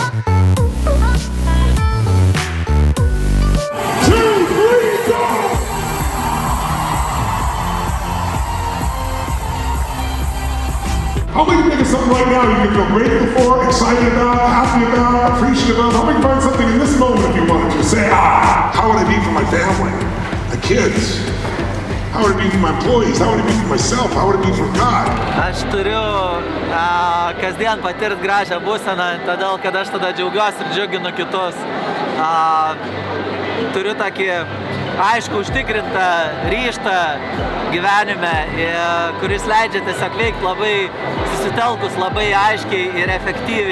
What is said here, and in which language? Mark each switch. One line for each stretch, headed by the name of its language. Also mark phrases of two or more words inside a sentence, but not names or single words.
English: How many think of something right now you can feel grateful for, excited about, happy about, appreciative of? How many find something in this moment if you wanted to? Say, how would it be for my family, my kids? How would it be for my employees? How would it be for myself? How would it be for God?
Lithuanian: Aš turiu kasdien patirti gražią būseną, todėl kad aš tada džiaugiuosi ir džiuginu kitus. Turiu tokį aišku užtikrintą ryžtą gyvenime, kuris leidžia tiesiog veikti labai susitelkus, labai aiškiai ir efektyviai.